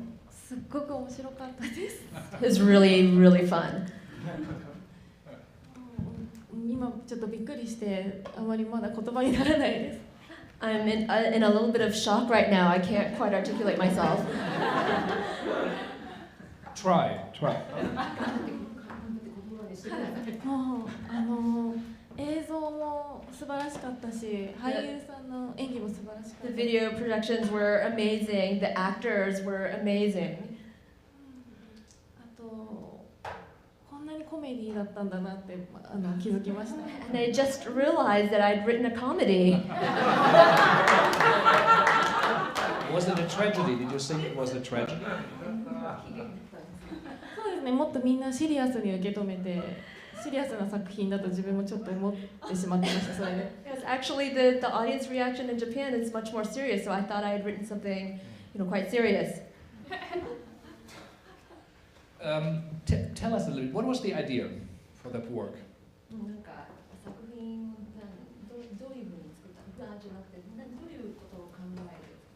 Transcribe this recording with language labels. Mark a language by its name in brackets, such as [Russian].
[Japanese] すっごく面白かったです。 [English] It was really, really fun. [Japanese] 今ちょっとびっくりしてあまりまだ言葉にならないです。 [English] I'm in a little bit of shock right now. I can't quite articulate myself. Try. [Japanese] もう映像も素晴らしかったし、俳優さんの演技も素晴らしかっ [English] The [Japanese] た。 [English] video projections were amazing. The actors were amazing. [Japanese] あとこんなにコメディだったんだなって気づきました。 [English] And I just realized that I'd written a comedy. Was it a tragedy? Did you think it was a tragedy? [Japanese] そうですね、もっとみんなシリアスに受け止めて、シリアスな作品だと自分もちょっと思ってしまってました、それで。 [English] Yes, actually, the audience reaction in Japan is much more serious, so I thought I had written something, quite serious. Tell us a little. What was the idea for that work? [Japanese] なんか作品どういうふうに作ったのじゃなくて、どういうことを考えて